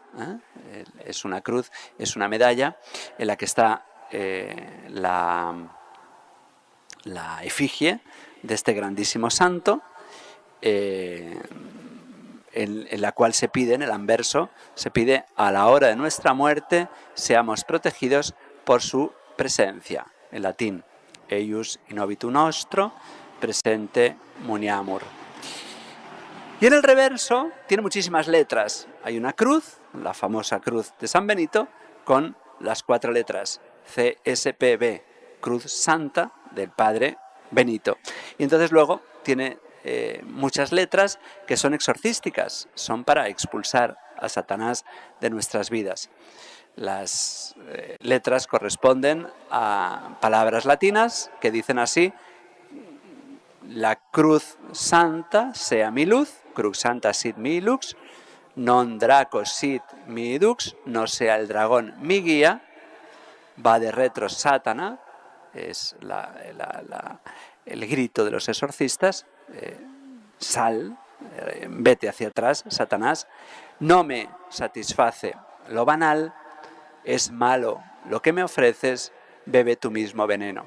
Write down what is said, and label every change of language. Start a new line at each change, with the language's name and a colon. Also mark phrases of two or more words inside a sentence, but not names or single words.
Spanish: Es una cruz, es una medalla en la que está la efigie de este grandísimo santo, en la cual se pide, en el anverso, se pide: a la hora de nuestra muerte seamos protegidos por su presencia. En latín,
Latin: eius in obitu nostro presente muniamur.
Spanish: Y en el reverso tiene muchísimas letras. Hay una cruz, la famosa cruz de San Benito, con las 4 letras CSPB, Cruz Santa del Padre Benito. Y entonces luego tiene muchas letras que son exorcísticas, son para expulsar a Satanás de nuestras vidas. Las letras corresponden a palabras latinas que dicen así: la cruz santa sea mi luz,
Latin: crux santa sit mi lux, non draco sit mi dux,
Spanish: no sea el dragón mi guía,
Latin: va de retro Satana,
Spanish: es el grito de los exorcistas, sal, vete hacia atrás, Satanás, no me satisface lo banal, es malo lo que me ofreces, bebe tú mismo veneno.